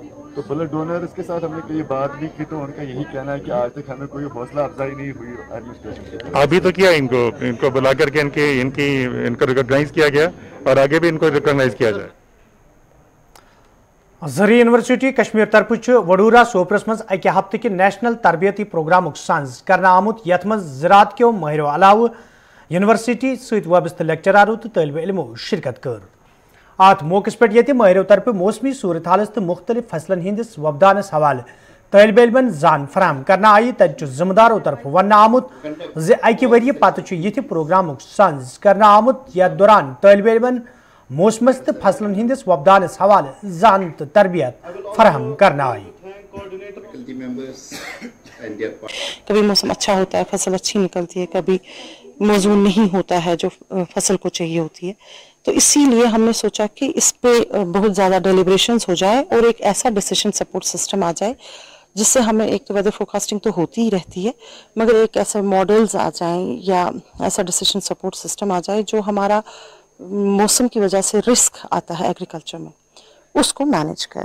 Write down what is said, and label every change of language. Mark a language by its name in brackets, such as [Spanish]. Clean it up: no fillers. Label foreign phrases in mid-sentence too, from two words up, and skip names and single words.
[Hindi] तो [English] blood donors [Hindi] के साथ हमने कई बात भी की, तो उनका यही कहना है कि आज तक हमें कोई हौसला अफजाई नहीं हुई एडमिनिस्ट्रेशन। अभी तो किया इनको बुला करके इनको रिकॉग्नाइज किया गया और आगे भी इनको रिकॉग्नाइज किया जाए। [Kashmiri] ज़री यूनिवर्सिटी कश्मीर तरफ वडूरा सोपरस मज अकि हफ्ते कि नेशनल तरबियती प्रोग्राम सांझ करना आमुत यथ मज ज़राअत के माहिरो अलाव यूनिवर्सिटी सत वाबस्त लेक्चरारो तो तलब इल्मो शिरकत कर। अत मौके पे ये माहिरो तरफ मौसमी सूरत हालस तो मुख्तलिफ फसलन हंदिस वबदानस हवाले तलब इल्मन जान फराहम करना आई। तत जिम्मेदारों तरफ वन आमुत अकि वरी पत ये प्रोग्राम सांझ करना आमुत यथ दौरान तलब इल्मन मौसमस तो फसलन हंदिस वबदानस हवाले जान तो तरबियत फराहम करना आई। [Hindi] कभी मौसम अच्छा होता है, फसल अच्छी निकलती है, कभी मौजूद नहीं होता है जो फसल को चाहिए होती है। तो इसीलिए हमने सोचा कि इस पे बहुत ज़्यादा डेलिब्रेशंस हो जाए और एक ऐसा [English] decision support system [Hindi] आ जाए जिससे हमें एक तो [English] weather forecasting [Hindi] तो होती ही रहती है, मगर एक ऐसे मॉडल्स आ जाएं या ऐसा [English] decision support system [Hindi] आ जाए जो हमारा मौसम की वजह से रिस्क आता है एग्रीकल्चर में, उसको मैनेज करें।